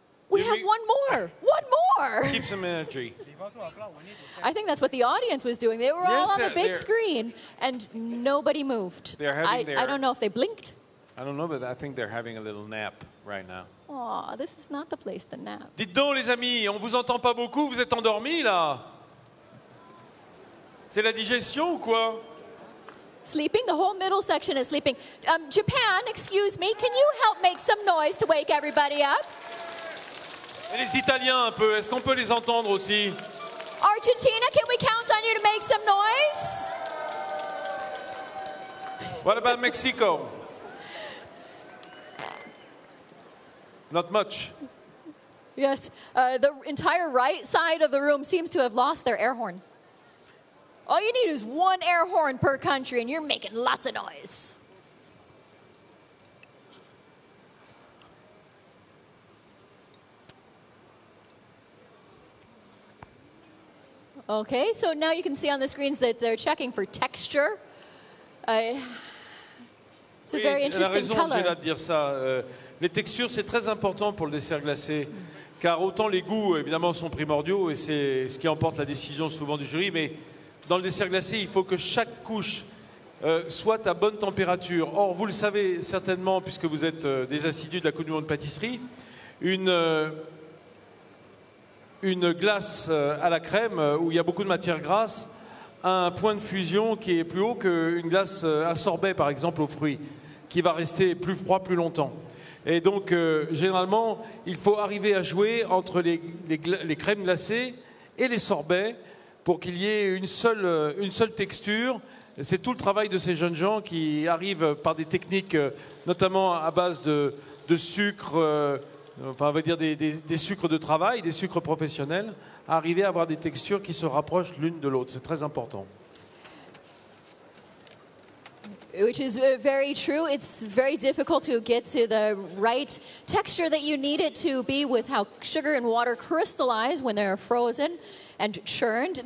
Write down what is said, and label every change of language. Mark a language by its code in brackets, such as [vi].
[en] We have one more. One more. Keep some energy. I think that's what the audience was doing. They were all on the big screen, and nobody moved. They're having I don't know if they blinked. I don't know, but I think they're having a little nap right now. Oh, this is not the place to nap. [fr] Dites donc les amis, on vous entend pas beaucoup, vous êtes endormis là? C'est la digestion ou quoi? [en] Sleeping, the whole middle section is sleeping. Japan, excuse me, can you help make some noise to wake everybody up? [fr] Et les Italiens un peu, est-ce qu'on peut les entendre aussi? [en] Argentina, can we count on you to make some noise? What about Mexico? Not much. Yes, the entire right side of the room seems to have lost their air horn. All you need is one air horn per country, and you're making lots of noise. Okay, so now you can see on the screens that they're checking for texture. It's a very [fr] elle a [en] interesting [fr] raison, [en] color. [fr] Angela, de dire ça. Les textures, c'est très important pour le dessert glacé, car autant les goûts, évidemment, sont primordiaux, et c'est ce qui emporte la décision souvent du jury, mais dans le dessert glacé, il faut que chaque couche soit à bonne température. Or, vous le savez certainement, puisque vous êtes des assidus de la Coupe du Monde pâtisserie, une glace à la crème, où il y a beaucoup de matière grasse, a un point de fusion qui est plus haut qu'une glace à sorbet, par exemple, aux fruits, qui va rester plus froid plus longtemps. Et donc, généralement, il faut arriver à jouer entre les crèmes glacées et les sorbets pour qu'il y ait une seule texture. C'est tout le travail de ces jeunes gens qui arrivent par des techniques, notamment à base de sucre, enfin, on va dire des sucres de travail, des sucres professionnels, à arriver à avoir des textures qui se rapprochent l'une de l'autre. C'est très important. [en] Which is very true. It's very difficult to get to the right texture that you need it to be with how sugar and water crystallize when they're frozen and churned.